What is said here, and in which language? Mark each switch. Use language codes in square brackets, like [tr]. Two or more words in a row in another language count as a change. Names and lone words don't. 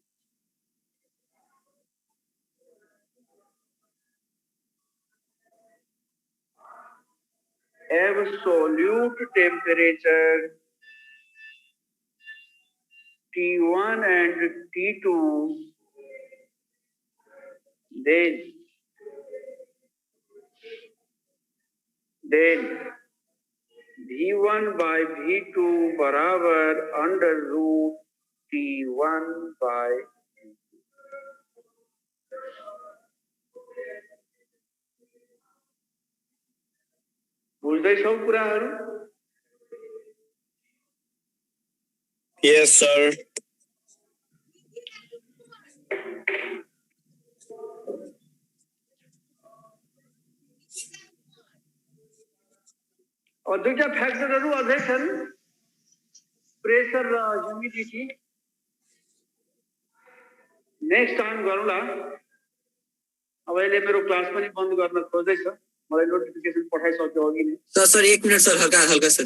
[en] absolute temperature T1 and T2, then V1 by V2 बराबर under root T1 by [ne] बुझ्दैछौ कुराहरु? [en] Yes, sir. [ne] और दुईटा फ्याक्टरहरु अझै छन्, प्रेसर र ह्युमिडिटी। [en] next time [ne] गरौँला। अब अहिले मेरो क्लास पनि बन्द गर्न खोज्दैछ। मलाई नोटिफिकेसन पठाइसक्यो अघि नै। सर 1 मिनट सर, हल्का हल्का सर।